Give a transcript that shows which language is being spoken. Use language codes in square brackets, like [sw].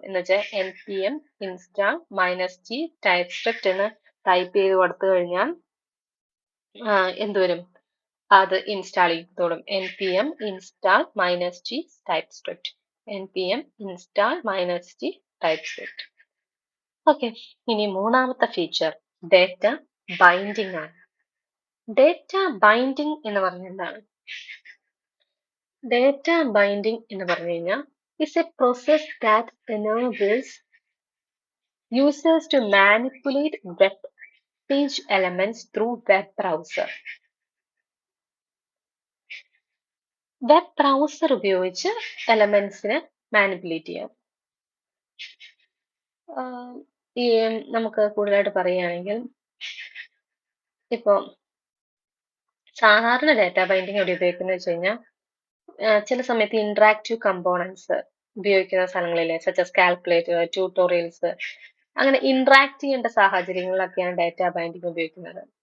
[ml] എന്ന് വെച്ചാൽ npm install -g TypeScript എന്ന് ടൈപ്പ് ചെയ്ത് കൊടുത്തു കഴിഞ്ഞാൽ എന്തുവരും, അത് ഇൻസ്റ്റാൾ ചെയ്തോളും. [en] npm install -g TypeScript, npm install -g TypeScript. [ml] Okay, ഇനി മൂന്നാമത്തെ ഫീച്ചർ ഡേറ്റ ബൈൻഡിംഗ് ആണ്. ഡേറ്റ ബൈൻഡിംഗ് എന്ന് പറഞ്ഞാൽ എന്താണ്? ഡേറ്റ ബൈൻഡിംഗ് എന്ന് പറഞ്ഞു കഴിഞ്ഞാൽ [en] is a process that enables users to manipulate web page elements through web browser. [ml] Web browser ഉപയോഗിച്ച് എലമെന്റ്സിനെ മാനിപ്പുലേറ്റ് ചെയ്യാം. ഈ നമുക്ക് കൂടുതലായിട്ട് പറയുകയാണെങ്കിൽ ഇപ്പോൾ സാധാരണ ഡാറ്റ ബൈൻഡിങ് എവിടെ ഉപയോഗിക്കുന്നത് വെച്ച് കഴിഞ്ഞാൽ ചില സമയത്ത് ഇന്ററാക്റ്റീവ് കമ്പോണൻസ് ഉപയോഗിക്കുന്ന സ്ഥലങ്ങളിലെ സച്ചസ് കാൽക്കുലേറ്റർ, ട്യൂട്ടോറിയൽസ്, അങ്ങനെ ഇന്ററാക്ട് ചെയ്യേണ്ട സാഹചര്യങ്ങളിലൊക്കെയാണ് ഡാറ്റ ബൈൻഡിങ് ഉപയോഗിക്കുന്നത്.